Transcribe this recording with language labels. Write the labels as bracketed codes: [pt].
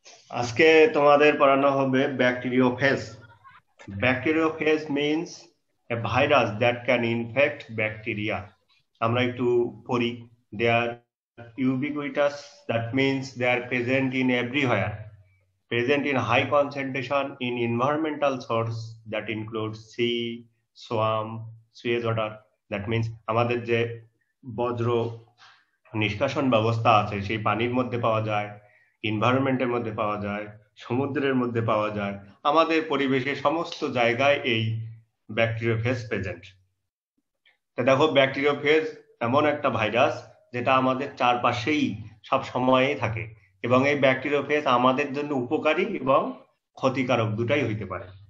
[bn] আজকে তোমাদের পড়ানো হবে bacteriophage. [en] Bacteriophage means a virus that can infect bacteria. [bn] আমরা একটু পড়ি। [en] They are ubiquitous, that means they are present in everywhere. Present in high concentration in environmental source that includes sea, swamp, sewage water. That means [bn] আমাদের যে বজ্র নিষ্কাশন ব্যবস্থা আছে সেই পানির মধ্যে পাওয়া যায়, এনভায়রনমেন্টের মধ্যে পাওয়া যায়, সমুদ্রের মধ্যে পাওয়া যায়। আমাদের পরিবেশের সমস্ত জায়গায় এই ব্যাকটেরিওফেজ প্রেজেন্ট। তো দেখো, ব্যাকটেরিওফেজ এমন একটা ভাইরাস যেটা আমাদের চারপাশেই সব সময়ই থাকে, এবং এই ব্যাকটেরিওফেজ আমাদের জন্য উপকারী এবং ক্ষতিকারক দুটাই হইতে পারে।